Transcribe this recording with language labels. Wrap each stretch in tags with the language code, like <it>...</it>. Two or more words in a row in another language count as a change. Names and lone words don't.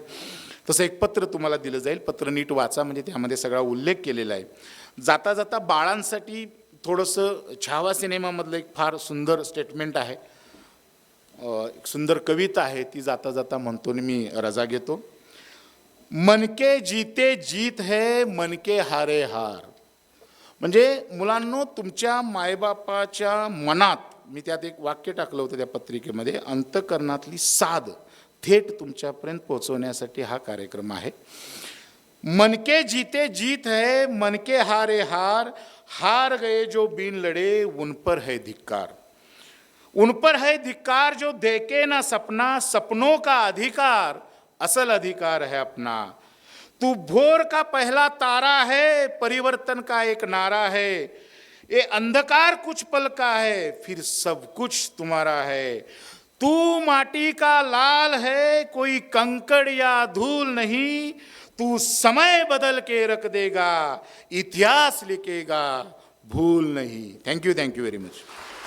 <mr>तसं एक पत्र तुम्हाला दिलं जाईल, पत्र नीट वाचा, म्हणजे त्यामध्ये सगळा उल्लेख केलेला आहे. जाता जाता बाळांसाठी थोडंसं छावा सिनेमामधलं एक फार सुंदर स्टेटमेंट आहे, एक सुंदर कविता आहे, ती जाता जाता म्हणतो आणि मी रजा घेतो.</mr> <hi>मन के जीते जीत है, मन के हारे हार.</hi> <mr>म्हणजे मुलांनो, तुमच्या मायबापाच्या मनात, मी त्यात एक वाक्य टाकलं होतं त्या पत्रिकेमध्ये, अंतकरणातली साध थेट तुमच्यापर्यंत पोहोचवण्यासाठी हा कार्यक्रम आहे.</mr> <hi>मन के जीते जीत है, मन के हारे हार, हार गए जो बिन लड़े उन पर है धिक्कार. उन पर है धिक्कार जो देखे ना सपना, सपनों का अधिकार असल अधिकार है अपना. तू भोर का पहला तारा है, परिवर्तन का एक नारा है. ये अंधकार कुछ पल का है, फिर सब कुछ तुम्हारा है. तू माटी का लाल है, कोई कंकड़ या धूल नहीं. तू समय बदल के रख देगा, इतिहास लिखेगा, भूल नहीं.</hi> <en>thank you very much.</en>